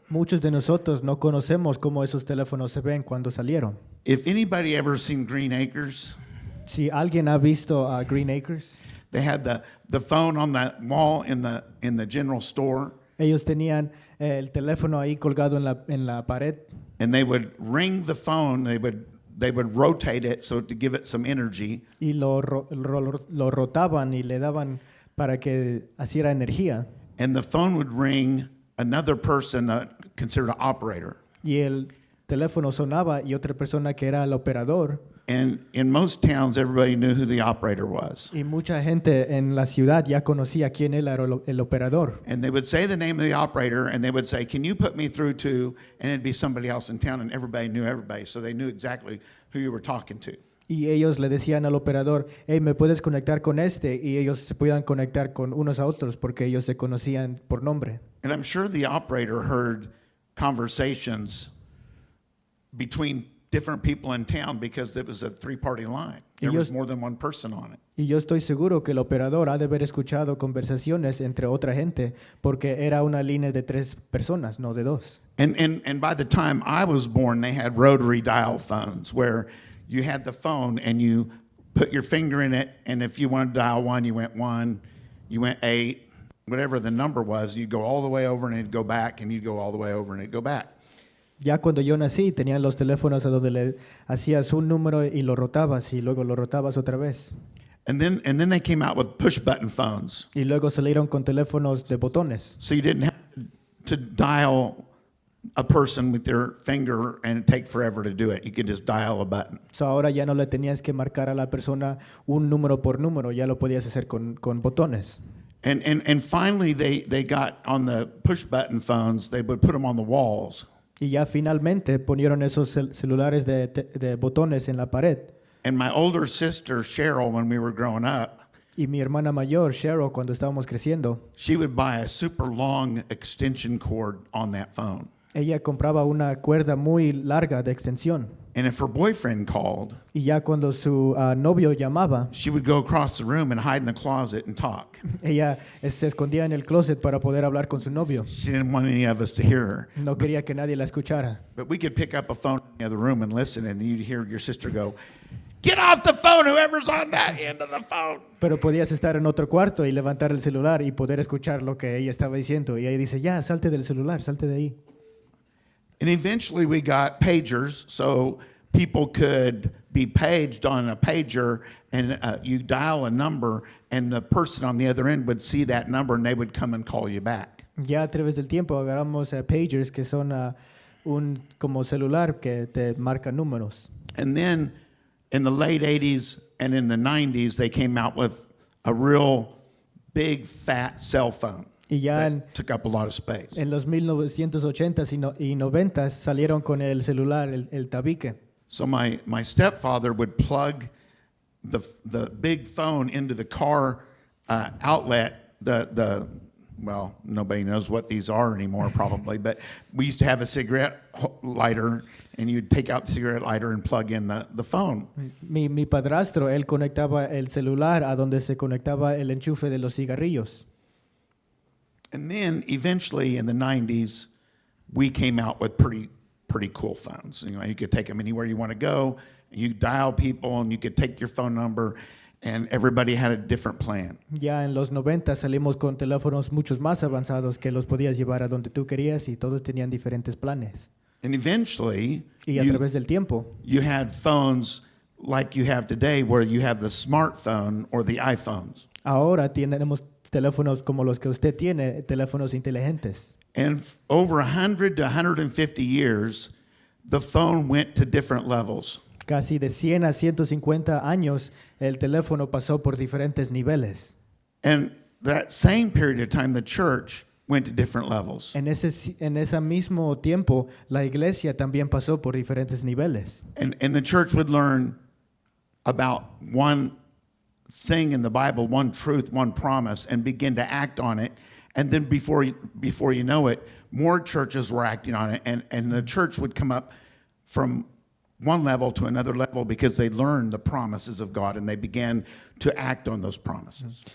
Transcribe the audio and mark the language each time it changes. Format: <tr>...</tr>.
<es>Muchos de nosotros no conocemos cómo esos teléfonos se ven cuando salieron.</es> <en>If anybody ever seen Green Acres,</en> <es>Si alguien ha visto Green Acres,</es> <en>they had the phone on the wall in the general store,</en> <es>ellos tenían el teléfono ahí colgado en la pared</es> <en>and they would ring the phone. They would rotate it so to give it some energy,</en> <es>y lo rotaban y le daban para que hiciera energía.</es> <en>and the phone would ring another person considered an operator.</en> <es>Y el teléfono sonaba y otra persona que era el operador.</es> <en>And in most towns, everybody knew who the operator was.</en> <es>Y mucha gente en la ciudad ya conocía quién era el operador.</es> <en>And they would say the name of the operator, and they would say, "Can you put me through to?" And it'd be somebody else in town, and everybody knew everybody, so they knew exactly who you were talking to.</en> <es>Y ellos le decían al operador, hey, ¿me puedes conectar con este? Y ellos se podían conectar con unos a otros porque ellos se conocían por nombre.</es> <en>And I'm sure the operator heard conversations between different people in town because it was a three-party line. There was more than one person on it.</en> <es>Y yo estoy seguro que el operador ha de haber escuchado conversaciones entre otra gente porque era una línea de 3 personas, no de 2.</es> <en>And by the time I was born, they had rotary dial phones where you had the phone and you put your finger in it, and if you wanted to dial 1, you went 1, you went 8, whatever the number was, you'd go all the way over and it'd go back, and you'd go all the way over and it'd go back.</en> <es>Ya cuando yo nací, tenían los teléfonos a donde le hacías un número y lo rotabas y luego lo rotabas otra vez.</es> <en>And then they came out with push button phones.</en> <es>Y luego salieron con teléfonos de botones.</es> <en>So you didn't have to dial a person with your finger and it'd take forever to do it. You could just dial a button.</en> <es>So ahora ya no le tenías que marcar a la persona un número por número, ya lo podías hacer con botones.</es> <en>And finally they got on the push button phones, they would put them on the walls.</en> <es>Y ya finalmente ponieron esos celulares de botones en la pared.</es> <en>And my older sister, Cheryl, when we were growing up,</en> <es>Y mi hermana mayor, Cheryl, cuando estábamos creciendo,</es> <en>she would buy a super long extension cord on that phone.</en> <es>ella compraba una cuerda muy larga de extensión.</es> <en>And if her boyfriend called,</en> <es>Y ya cuando su novio llamaba,</es> <en>she would go across the room and hide in the closet and talk.</en> <es>ella se escondía en el closet para poder hablar con su novio.</es> <en>She didn't want any of us to hear her.</en> <es>No quería que nadie la escuchara.</es> <en>But we could pick up a phone in the other room and listen, and you'd hear your sister go, "Get off the phone, whoever's on that end of the phone."</en> <es>Pero podías estar en otro cuarto y levantar el celular y poder escuchar lo que ella estaba diciendo. Y ella dice, ya, salte del celular, salte de ahí.</es> <en>And eventually we got pagers, so people could be paged on a pager, and you dial a number, and the person on the other end would see that number, and they would come and call you back.</en> <es>Ya a través del tiempo agarramos pagers, que son un como celular que te marca números.</es> <en>And then in the late 80s and in the 90s, they came out with a real big, fat cell phone</en> <es>Y ya</es> <en>that took up a lot of space.</en> <es>en los 1980s y 90s salieron con el celular, el tabique.</es> <en>So my stepfather would plug the big phone into the car outlet, well, nobody knows what these are anymore probably, but we used to have a cigarette lighter, and you'd take out the cigarette lighter and plug in the phone.</en> <es>Mi padrastro, él conectaba el celular a donde se conectaba el enchufe de los cigarrillos.</es> <en>And then eventually in the 90s, we came out with pretty cool phones. You know, you could take them anywhere you want to go, you dial people, and you could take your phone number, and everybody had a different plan.</en> <es>Ya en los 90 salimos con teléfonos muchos más avanzados que los podías llevar a donde tú querías y todos tenían diferentes planes.</es> <en>And eventually,</en> <es>Y a través del tiempo,</es> <en>you had phones like you have today, where you have the smartphone or the iPhones.</en> <es>ahora tenemos teléfonos como los que usted tiene, teléfonos inteligentes.</es> <en>And over 100 to 150 years, the phone went to different levels.</en> <es>Casi de 100 a 150 años, el teléfono pasó por diferentes niveles.</es> <en>And that same period of time, the church went to different levels.</en> <es>En ese mismo tiempo, la iglesia también pasó por diferentes niveles.</es> <en>And the church would learn about one thing in the Bible, one truth, one promise, and begin to act on it. And then before you know it, more churches were acting on it. And the church would come up from one level to another level because they learned the promises of God and they began to act on those promises.</en>